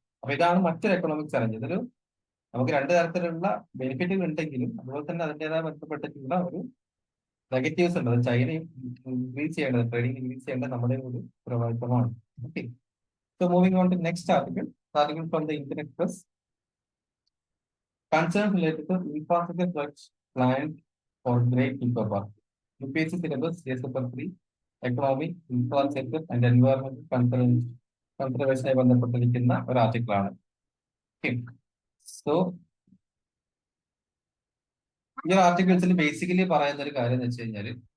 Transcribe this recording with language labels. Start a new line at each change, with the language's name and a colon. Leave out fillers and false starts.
Malayalam: അപ്പൊ ഇതാണ് മറ്റൊരു എക്കണോമിക് ചലഞ്ച്. ഇതൊരു നമുക്ക് രണ്ട് തരത്തിലുള്ള ബെനിഫിറ്റുകൾ ഉണ്ടെങ്കിലും അതുപോലെ തന്നെ അതിൻ്റെതായ ബന്ധപ്പെട്ടിട്ടുള്ള ഒരു നെഗറ്റീവ്സ് ഉണ്ട്. അത് ചൈന ഇൻക്രീസ് ചെയ്യേണ്ടത്, ട്രേഡിംഗ് ഇൻക്രീസ് ചെയ്യേണ്ടത് നമ്മുടെ ഒരു ഉത്തരവാദിത്തമാണ്.
English: Okay, so moving on to next article from the Indian Express. Concerns related to infrastructure projects planned for Great Nicobar. UPSC syllabus paper 3, economic, infrastructure and environmental conservation
Malayalam: ബന്ധപ്പെട്ടിരിക്കുന്ന ഒരു article ആണ്. So ഈ ആർട്ടിക്കിൾസിൽ basically പറയുന്ന ഒരു കാര്യം എന്ന് വെച്ച് കഴിഞ്ഞാൽ